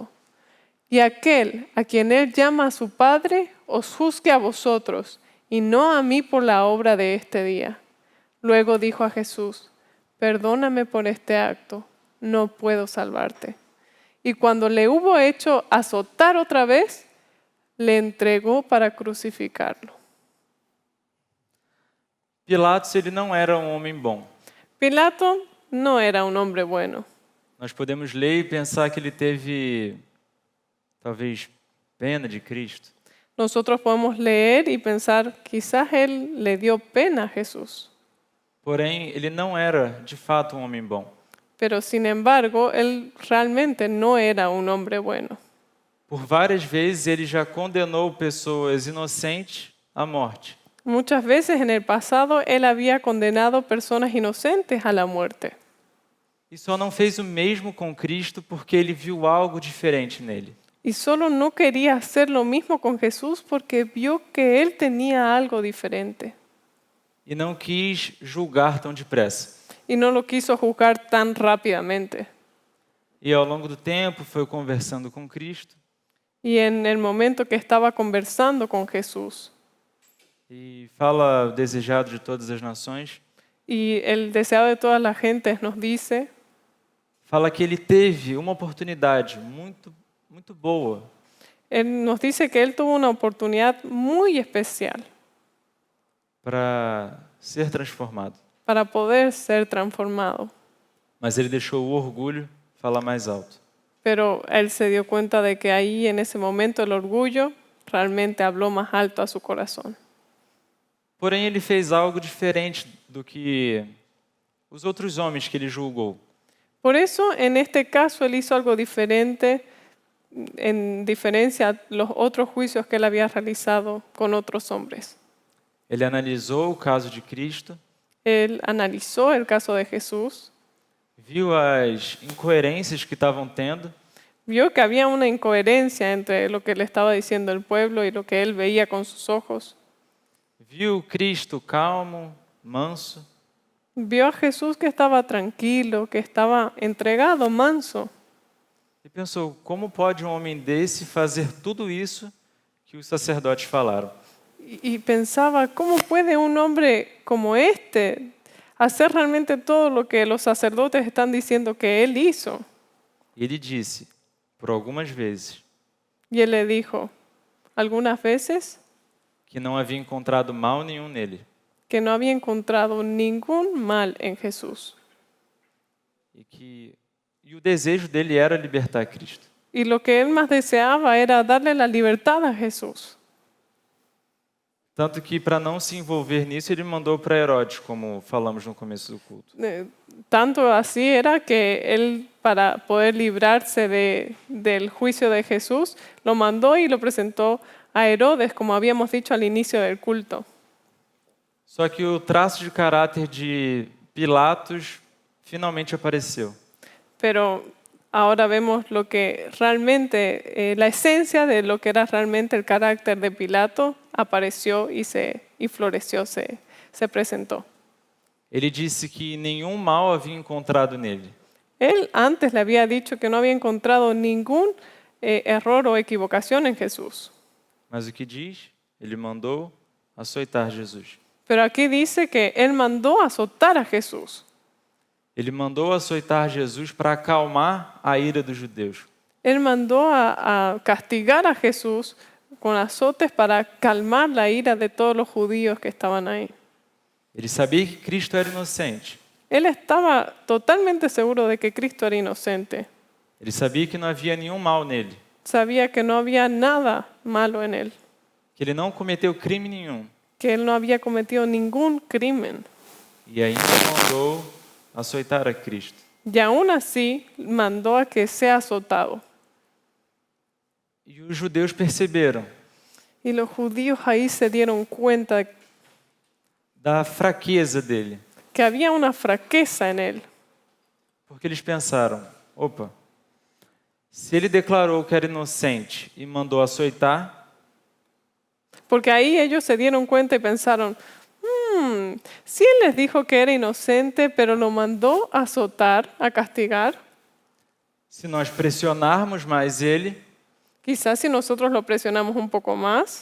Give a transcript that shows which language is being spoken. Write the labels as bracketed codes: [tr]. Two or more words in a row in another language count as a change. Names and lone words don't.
[es] Y aquel a quien él llama a su Padre, os juzgue a vosotros, y no a mí por la obra de este día. Luego dijo a Jesús: perdóname por este acto, no puedo salvarte. Y cuando le hubo hecho azotar otra vez, le entregó para crucificarlo. [pt] Pilatos, ele não era um homem bom. [es] Pilato no era un hombre bueno. [pt] Nós podemos ler e pensar que ele teve, talvez, pena de Cristo. [es] Nosotros podemos leer y pensar, quizás él le dio pena a Jesús. [pt] Porém, ele não era, de fato, um homem bom. [es] Pero sin embargo, él realmente no era un hombre bueno. [pt] Por várias vezes, ele já condenou pessoas inocentes à morte. [es] Muchas veces en el pasado él había condenado personas inocentes a la muerte. [pt] E só não fez o mesmo com Cristo porque ele viu algo diferente nele. [es] Y solo no quería hacer lo mismo con Jesús porque vio que él tenía algo diferente. [pt] E não quis julgar tão depressa. [es] Y no lo quiso juzgar tan rápidamente. [pt] E ao longo do tempo foi conversando com Cristo. [es] Y en el momento que estaba conversando con Jesús, [pt] E fala o desejado de todas as nações. [es] y el deseado de todas las gentes nos dice, [pt] Fala que ele teve uma oportunidade muito boa [es] él nos dice que él tuvo una oportunidad muy especial [pt] para ser transformado. [es] para poder ser transformado. [pt] Mas ele deixou o orgulho falar mais alto. [es] Pero él se dio cuenta de que ahí en ese momento el orgullo realmente habló más alto a su corazón. [pt] Porém, ele fez algo diferente do que os outros homens que ele julgou. [es] Por eso, en este caso, él hizo algo diferente en diferencia a los otros juicios que él había realizado con otros hombres. [pt] Ele analisou o caso de Cristo, [es] Él analizó el caso de Jesús, [pt] viu as incoerências que estavam tendo [es] vio que había una incoherencia entre lo que le estaba diciendo el pueblo y lo que él veía con sus ojos. [pt] viu Cristo calmo, manso, [es] Vio a Jesús que estaba tranquilo, que estaba entregado, manso. [pt] e pensou, como pode um homem desse fazer tudo isso que os sacerdotes falaram? [es] Y pensaba, ¿cómo puede un hombre como este hacer realmente todo lo que los sacerdotes están diciendo que él hizo? [pt] E ele disse, por algumas vezes, [es] Y él le dijo, algunas veces, [pt] que não havia encontrado mal nenhum nele. [es] que no había encontrado ningún mal en Jesús. [pt] E o desejo dele era libertar Cristo. [es] Y lo que él más deseaba era darle la libertad a Jesús. [pt] Tanto que, para não se envolver nisso, ele mandou para Herodes, como falamos no começo do culto. [es] Tanto así era que él, para poder librarse del juicio de Jesús, lo mandó y lo presentó a Herodes, como habíamos dicho al inicio del culto. [pt] Só que o traço de caráter de Pilatos finalmente apareceu. [es] Pero ahora vemos lo que realmente, la esencia de lo que era realmente el carácter de Pilato apareció y floreció, se presentó. [pt] Ele disse que nenhum mal havia encontrado nele. [es] Él antes le había dicho que no había encontrado ningún error o equivocación en Jesús. [pt] Mas o que diz? Ele mandou açoitar Jesus. [es] Pero aquí dice que él mandó azotar a Jesús. [pt] Ele mandou açoitar Jesus para acalmar a ira dos judeus. [es] Él mandó a castigar a Jesús con azotes para calmar la ira de todos los judíos que estaban ahí. [pt] Ele sabia que Cristo era inocente. [es] Él estaba totalmente seguro de que Cristo era inocente. [pt] Ele sabia que não havia nenhum mal nele. [es] Sabía que no había nada malo en él, [pt] Que ele não cometeu crime nenhum. [es] que él no había cometido ningún crimen. [pt] E ainda mandou açoitar a Cristo. [es] Y aún así mandó a que sea azotado. [pt] E os judeus perceberam [es] Y los judíos ahí se dieron cuenta [pt] da fraqueza dele. [es] que había una fraqueza en él. [pt] Porque eles pensaram, opa, se ele declarou que era inocente e mandou açoitar, [es] Porque ahí ellos se dieron cuenta y pensaron, si él les dijo que era inocente, pero lo mandó a azotar, a castigar, [pt] se nós pressionarmos mais ele, [es] quizás si nosotros lo presionamos un poco más,